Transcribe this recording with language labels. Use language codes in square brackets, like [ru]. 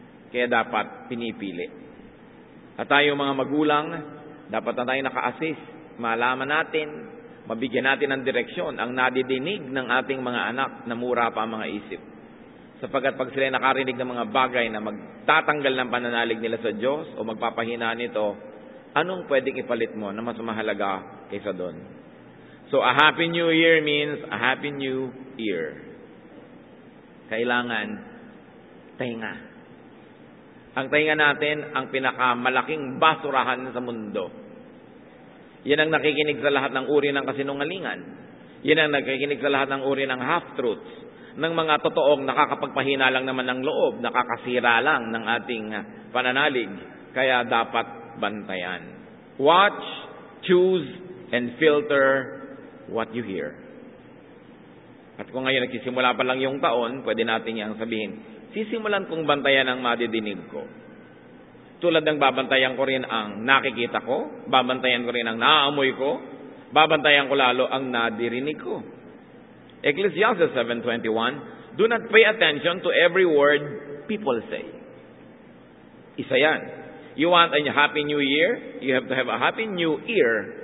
[tl] Kaya dapat pinipili. At tayo mga magulang, dapat na tayo naka-assist, malaman natin, mabigyan natin ng direksyon ang nadidinig ng ating mga anak na mura pa ang mga isip. Sapagkat pag sila nakarinig ng mga bagay na magtatanggal ng pananalig nila sa Diyos o magpapahina nito, anong pwedeng ipalit mo na mas mahalaga kaysa doon? [en] So, a Happy New Year means a Happy New Year. [tl] Kailangan tainga. Ang tainga natin, ang pinakamalaking basurahan sa mundo. Yan ang nakikinig sa lahat ng uri ng kasinungalingan. Yan ang nakikinig sa lahat ng uri ng half-truths, ng mga totoong nakakapagpahina lang naman ng loob, nakakasira lang ng ating pananalig. Kaya dapat bantayan. [en] Watch, choose, and filter what you hear. [tl] At kung ngayon nagsisimula pa lang yung taon, pwede natin yang sabihin, sisimulan kong bantayan ang madidinig ko. Tulad ng babantayan ko rin ang nakikita ko, babantayan ko rin ang naaamoy ko, babantayan ko lalo ang nadirinig ko. [en] Ecclesiastes 7:21, do not pay attention to every word people say. [tl] Isa yan. [en] You want a Happy New Year? You have to have a Happy New Ear.